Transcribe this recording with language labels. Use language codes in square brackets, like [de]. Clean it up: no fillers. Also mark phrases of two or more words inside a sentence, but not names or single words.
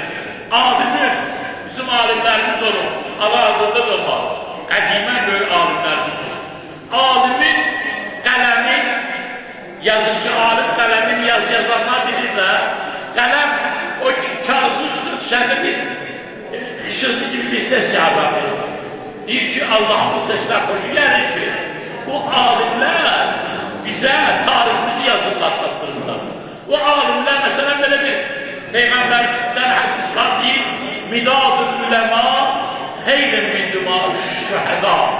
[az] Alimin, bizim alimlərimiz olur, hal-hazırda da var, qədimə böyük alimlərimiz olur. Alimin qələmi, yazıcı alim qələmin yazanlar bilirlər, qələm o kağızın üstüne düşəndə bir xışıltı gibi bir ses yaradır. Deyir ki, Allah'ın bu sesler hoşu gəlir ki, bu alimler bize tarihimizi yazırlar, çatdırırlar. O alimler mesela böyle bir Peygamberden hadis var deyir, [ar] مداد العلماء خير من دماء الشهداء.